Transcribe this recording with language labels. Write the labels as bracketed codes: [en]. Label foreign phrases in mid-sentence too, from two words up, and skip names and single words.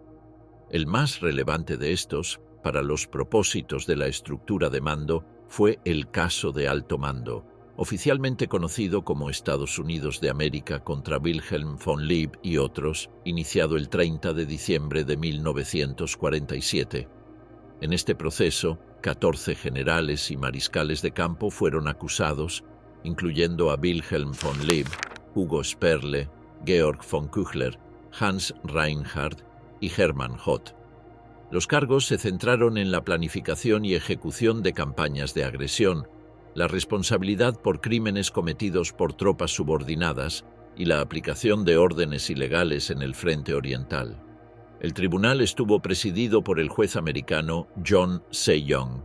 [es] El más relevante de estos, para los propósitos de la estructura de mando, fue el caso de alto mando, oficialmente conocido como Estados Unidos de América contra Wilhelm von Lieb y otros, iniciado el 30 de diciembre de 1947. En este proceso, 14 generales y mariscales de campo fueron acusados, incluyendo a Wilhelm von Lieb, Hugo Sperle, Georg von Küchler, Hans Reinhardt y Hermann Hoth. Los cargos se centraron en la planificación y ejecución de campañas de agresión, la responsabilidad por crímenes cometidos por tropas subordinadas y la aplicación de órdenes ilegales en el frente oriental. El tribunal estuvo presidido por el juez americano John Sejong.